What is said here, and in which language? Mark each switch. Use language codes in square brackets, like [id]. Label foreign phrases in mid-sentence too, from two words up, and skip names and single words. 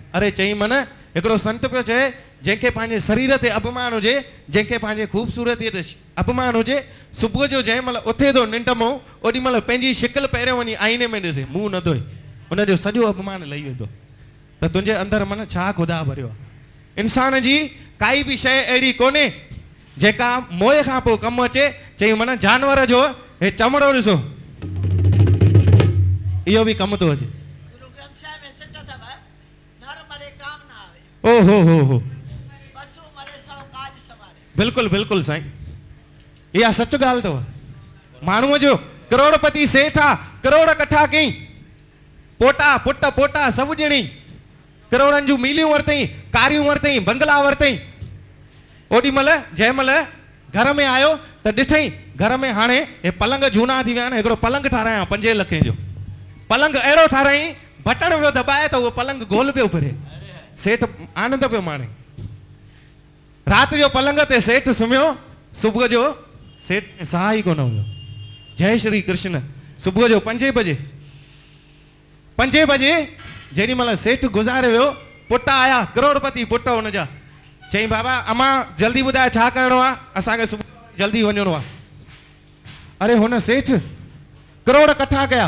[sd] अरे चई मन हिकिड़ो संत पियो चए जंहिंखे पंहिंजे शरीर ते अपमान हुजे, जंहिंखे पंहिंजे ख़ूबसूरतीअ ते अपमान हुजे, सुबुह जो जंहिं महिल उथे थो निंड मां ओॾी महिल पंहिंजी शिकिल पहिरियों वञी आईने में ॾिसे, मुंहुं न धोए, उनजो सॼो अपमान लही वेंदो त तुंहिंजे अंदरि मन छा ख़ुदा भरियो आहे। इंसान जी काई बि शइ अहिड़ी कोन्हे जेका मोह खां पोइ कमु अचे। चई मन जानवर जो हे चमड़ो ॾिसो, इहो बि कमु थो अचे। गुरु ग्रंथ साहिब में सिट अथव, [hi] नर मरे काम न आवे, ओ हो पशु मरे सौ काज सवारे। [sd] बिल्कुलु बिल्कुलु साईं, इहा सच ॻाल्हि अथव। माण्हूअ जो करोड़पति सेठ आहे, करोड़ कठा कई, पोटा पुट पोटा सभु ॼणी, करोड़नि जूं मीलियूं वरितई, कारियूं वरितई, बंगला वरितई। ओॾी महिल जंहिं महिल घर में आयो त ॾिठई घर में हाणे हे पलंग झूना थी विया आहिनि। हिकिड़ो पलंग ठारायां 5 लखे जो, पलंग अहिड़ो ठाराई बटण पियो दॿाए त उहो पलंग गोल पियो फिरे। सेठ आनंद पियो माणे। राति जो पलंग ते सेठ सुम्हियो, सुबुह जो सेठ साह ई कोन हुयो। जय श्री कृष्ण। सुबुह जो 5 बजे जेॾी महिल सेठ गुज़ारे वियो, पुट आया, करोड़पति पुट हुनजा। चई बाबा अम्मा जल्दी ॿुधाए छा करिणो आहे, असांखे सुबुह जल्दी वञिणो आहे। अरे हुन सेठ करोड़ कठा कया।